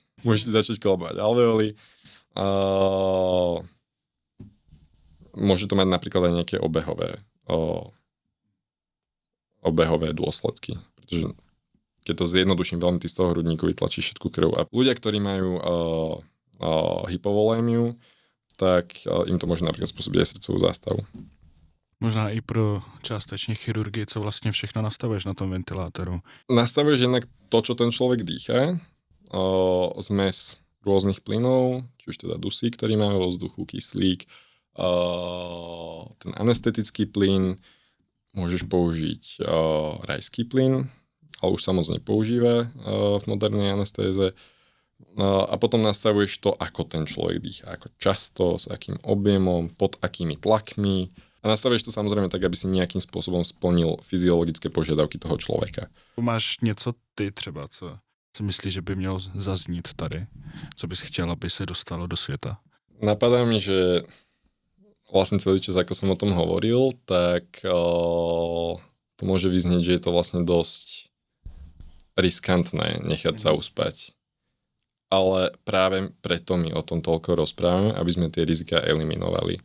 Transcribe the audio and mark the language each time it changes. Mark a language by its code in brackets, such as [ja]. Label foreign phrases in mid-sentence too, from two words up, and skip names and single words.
[sk] Môžete začať kolabovať alveoly. Môže to mať napríklad aj nejaké obehové dôsledky. Pretože keď to zjednoduším veľmi, ty z toho hrudníku vytlačíš všetku krv. A ľudia, ktorí majú hypovolémiu, tak im to môže napríklad spôsobiť aj srdcovú zástavu. [cs] Možná i pro částečně chirurgii, co vlastně všechno nastavuješ na tom ventilátoru. [sk] Nastavuješ jednak to, čo ten človek dýcha, zmes rôznych plynov, či už teda dusík, ktorý má vo vzduchu, kyslík, ten anestetický plyn, môžeš použiť rajský plyn, ale už sa moc nepoužíva v modernej anestéze. A potom nastavuješ to, ako ten človek dýcha, ako často, s akým objemom, pod akými tlakmi. A nastavuješ to samozrejme tak, aby si nejakým spôsobom splnil fyziologické požiadavky toho človeka. [cs] Máš něco ty třeba, co myslíš, že by mělo zaznít tady? Co bys chtěl, aby se dostalo do světa? [sk] Napadá mi, že vlastne celý čas, ako som o tom hovoril, tak to môže vyznieť, že je to vlastne dosť riskantné nechať sa uspať. Ale práve preto my o tom toľko rozprávame, aby sme tie rizika eliminovali.